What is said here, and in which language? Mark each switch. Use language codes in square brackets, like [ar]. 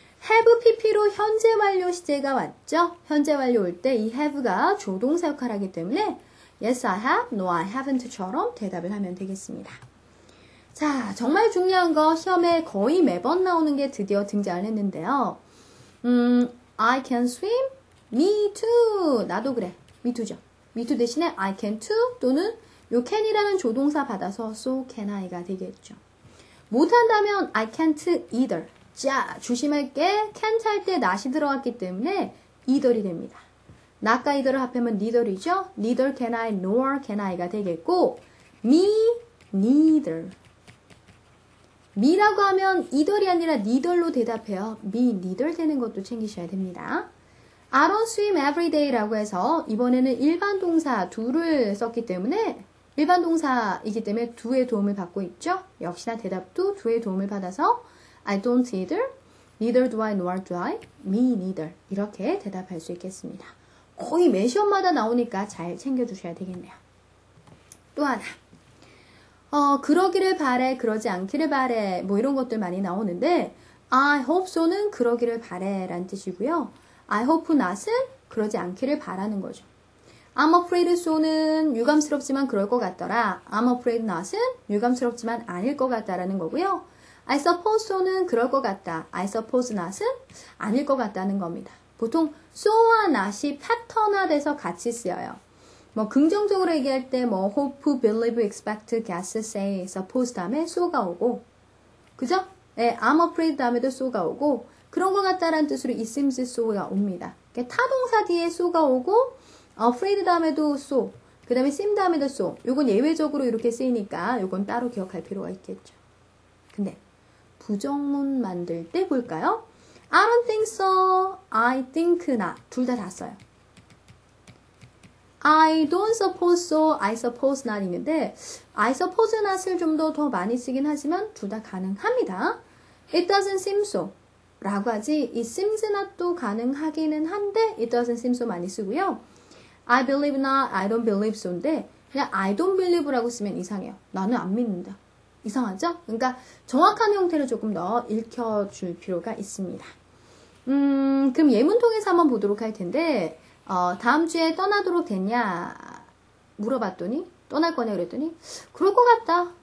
[ko] have pp로 현재 완료 시제가 왔죠. 현재 완료 올 때 이 have가 조동사 역할을 하기 때문에 [en] yes I have, no I haven't [ko] 처럼 대답을 하면 되겠습니다. 자, 정말 중요한 거 시험에 거의 매번 나오는 게 드디어 등장을 했는데요. [en] I can swim, me too. [ko] 나도 그래. [en] me too죠. me too [ko] 대신에 [en] I can too 또는 요 can이라는 조동사 받아서 so can I가 되겠죠. [ko] 못한다면 [en] I can't either. [ko] 자, 조심할 게 can't 할 때 not이 들어갔기 때문에 either이 됩니다. not과 either를 합하면 neither이죠. [en] neither can I nor can I [ko] 가 되겠고 [en] me, neither. [ko] me라고 하면 either이 아니라 neither로 대답해요. [en] me, neither [ko] 되는 것도 챙기셔야 됩니다. [en] I don't swim every day [ko] 라고 해서 이번에는 일반 동사 do를 썼기 때문에 일반 동사이기 때문에 do의 도움을 받고 있죠. 역시나 대답도 do의 도움을 받아서 [en] I don't either, neither do I nor do I, me neither [ko] 이렇게 대답할 수 있겠습니다. 거의 매 시험마다 나오니까 잘 챙겨두셔야 되겠네요. 또 하나 그러기를 바래, 그러지 않기를 바래 뭐 이런 것들 많이 나오는데 [en] I hope so [ko] 는 그러기를 바래 라는 뜻이고요. [en] I hope not [ko] 은 그러지 않기를 바라는 거죠. [en] I'm afraid so [ko] 는 유감스럽지만 그럴 것 같더라. [en] I'm afraid not [ko] 은 유감스럽지만 아닐 것 같다라는 거고요. [en] I suppose so [ko] 는 그럴 것 같다. [en] I suppose not [ko] 은 아닐 것 같다는 겁니다. 보통 so와 not이 패턴화돼서 같이 쓰여요. 뭐 긍정적으로 얘기할 때 뭐 hope, believe, expect, guess, say, suppose 다음에 so가 오고 그죠? 네, I'm afraid 다음에도 so가 오고 그런 것 같다라는 뜻으로 [en] it seems so [ko] 가 옵니다. 타동사 뒤에 so가 오고 afraid 다음에도 so, 그 다음에 seem 다음에도 so. 요건 예외적으로 이렇게 쓰이니까 요건 따로 기억할 필요가 있겠죠. 근데 부정문 만들 때 볼까요? [en] I don't think so, I think not. [ko] 둘 다 써요. [en] I don't suppose so, I suppose not [ko] 있는데 [en] I suppose not을 [ko] 좀 더 많이 쓰긴 하지만 둘 다 가능합니다. [en] It doesn't seem so [ko] 라고 하지 [en] it seems not [ko] 도 가능하기는 한데 [en] it doesn't seem so 많이 쓰고요. I believe not, I don't believe so인데 [ko] 그냥 [en] I don't believe [ko] 라고 쓰면 이상해요. 나는 안 믿는다. 이상하죠? 그러니까 정확한 형태를 조금 더 읽혀줄 필요가 있습니다. 그럼 예문 통해서 한번 보도록 할 텐데 다음 주에 떠나도록 됐냐 물어봤더니 떠날 거냐 그랬더니 그럴 것 같다.